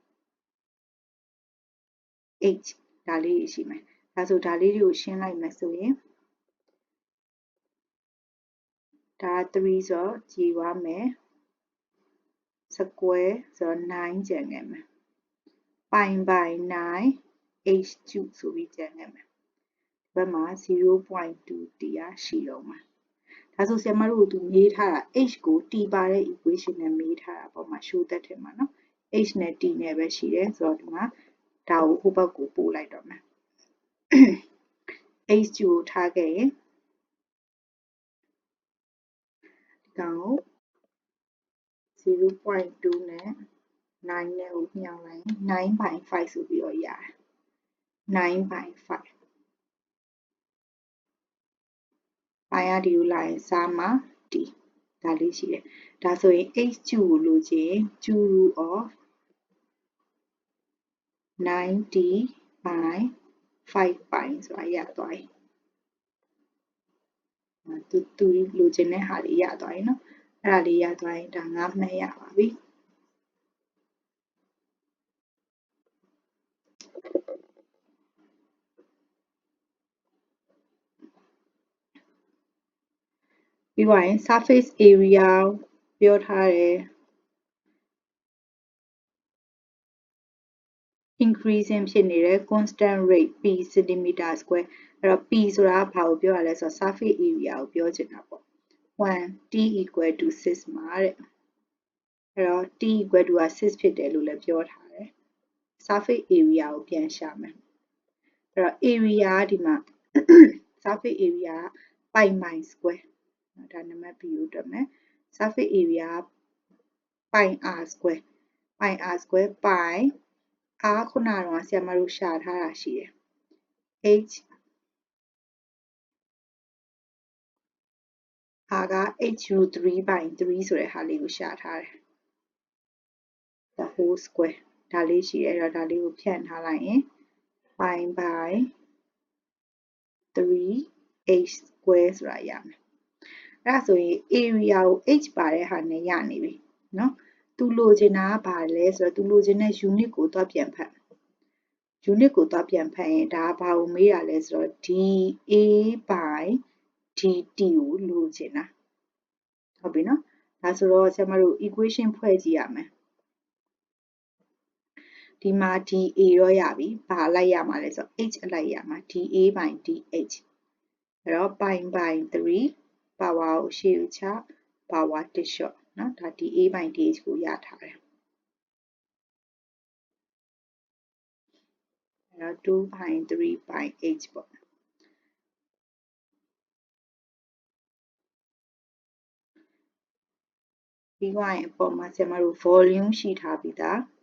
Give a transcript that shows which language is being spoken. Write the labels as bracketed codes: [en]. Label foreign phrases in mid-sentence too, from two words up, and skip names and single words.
[my] h ဒါလေးတွေရှိမယ်ဒါဆိုဒါလေးတွေကိုရှင်းလိုက်မယ်ဆိုရင်ဒါ3ဆိုတော့ကြည်သွားမယ် square ဆိုတော့9ကျန်ခဲ့မယ် [en] pi by 9 h cube [my] ဆိုပြီးကျန်ခဲ့မယ်ဒီဘက်မှာ 0.2t ရရှိတော့မှာဒါဆိုဆရာမတို့သူမေးထားတာ h ကို t ပါတဲ့ equation နဲ့မေးထားတာပေါ့မှာ [en] show that [my] ထဲမှာနော် h နဲ့ t နဲ့ပဲရှိတယ်ဆိုတော့ဒီမှာဒါကိုဟိုဘက်ကိုပို့လိုက်တော့မယ် h ကိုထားခဲ့ရင်ဒီကောင်ကို 0.2 နဲ့9နဲ့ကိုညှောင်းလိုက်9 by 5ဆိုပြီးတော့ရတယ် [en] 9 by 5 pi [my] ကဒီကိုလာရင်စားမှာ t ဒါလေးရှိတယ်ဒါဆိုရင် h ကျူကိုလိုချင် [en] 2 root of 9t by 5 pi [my] ဆိုတာရသွားပြီသူလိုချင်တဲ့ဟာလေးရသွားပြီနော်အဲ့ဒါလေးရသွားရင်ဒါ9မှတ်ရပါပြီပြီးသွားရင် [en] surface area [my] ပြောထားတယ် increasing ဖြစ်နေတယ် [en] constant rate p centimeter square [my] အဲ့တော့ p ဆိုတာကဘာကိုပြောရလဲဆိုတော့ [en] surface area [my] ကိုပြောချင်တာပေါ့1 [en] t equal to 6 [my] မှာတဲ့အဲ့တော့ [en] t equal to 6 [my] ဖြစ်တယ်လို့လည်းပြောထားတယ် [en] surface area [my] ကိုပြန်ရှာမယ်အဲ့တော့ area ကဒီမှာ [en] surface area pi by square [my] ဒါနံပါတ် B ကိုတွက်မယ် [en] surface area pi r square pi r square pi r [my] ခုနကတော့ဆရာမတို့ရှာထားတာရှိတယ် h [en] r က h root 3 by 3 [my] ဆိုတဲ့ဟာလေးကိုရှာထားတယ် [en] the whole square [my] ဒါလေးရှိတယ်အဲ့တော့ဒါလေးကိုဖြန့်ထားလိုက်ရင် [en] pi by 3h square [my] ဆိုတာရမယ်အဲ့ဒါဆိုရင် area ကို h ပါတဲ့ဟာနဲ့ရနေပြီเนาะသူလိုချင်တာကဘာလဲဆိုတော့သူလိုချင်တဲ့ unit ကိုသွားပြန်ဖတ် unit ကိုသွားပြန်ဖတ်ရင်ဒါဘာကိုမေးရလဲဆိုတော့ [en] dA by dt [my] ကိုလိုချင်တာဟုတ်ပြီเนาะဒါဆိုတော့ဆရာမတို့ equation ဖွဲ့ကြည့်ရမယ် ဒီမှာ dA တော့ရပြီဘာလိုက်ရမှာလဲဆိုတော့ h အလိုက်ရမှာ [en] dA by dh [my] အဲ့တော့ [en] pi by 3 power [my] ကိုရှေ့ကိုချ [en] power 1 short [my] เนาะဒါ [en] dA by dh [my] ကိုရထားတယ် အဲ့တော့ [en] 2 by 3 by h [my] ပေါ့ပြီးသွားရင်အပေါ်မှာဆရာမတို့ volume ရှိထားပြီးသား